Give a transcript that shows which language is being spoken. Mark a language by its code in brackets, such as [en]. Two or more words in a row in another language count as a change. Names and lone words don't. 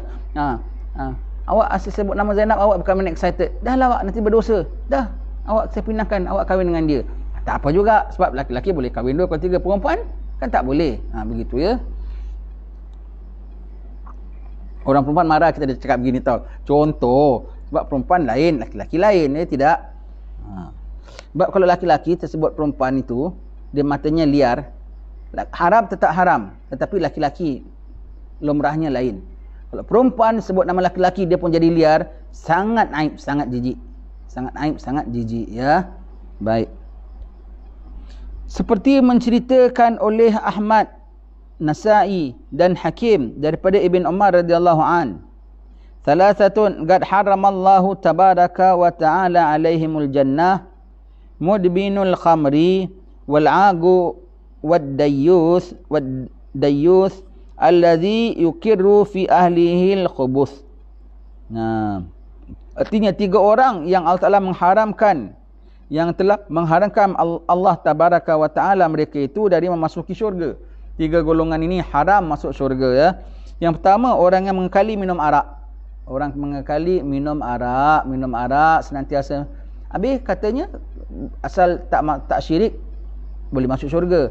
[ms] Awak asyik sebut nama Zainab, awak bukan main excited. Dah lah awak nanti berdosa. Dah, awak saya pinangkan awak kahwin dengan dia. Tak apa juga, sebab laki-laki boleh kahwin 2 atau 3, perempuan kan tak boleh. Begitu ya. Orang perempuan marah kita dah cakap begini tau. Contoh, sebab perempuan lain, laki-laki lain, tidak. Sebab kalau laki-laki tersebut perempuan itu, dia matanya liar, haram tetap haram, tetapi laki-laki lumrahnya lain. Kalau perempuan sebut nama laki-laki dia pun jadi liar, sangat aib, sangat jijik. Sangat aib, sangat jijik ya. Baik. Seperti menceritakan oleh Ahmad, Nasa'i dan Hakim daripada Ibn Umar [ar] رضي الله عن. ثلاثة قد حرم الله تبارك وتعالى عليهم الجنة مدمن الخمر والعاق والديوث الذي يقر في أهله الخبث. [ms] Artinya 3 orang yang Allah Taala mengharamkan, yang telah mengharamkan Allah [ar] تبارك وتعالى [ms] mereka itu dari memasuki syurga. 3 golongan ini haram masuk syurga ya. Yang pertama, orang yang mengekali minum arak. Orang mengekali minum arak senantiasa. Habis katanya asal tak syirik boleh masuk syurga.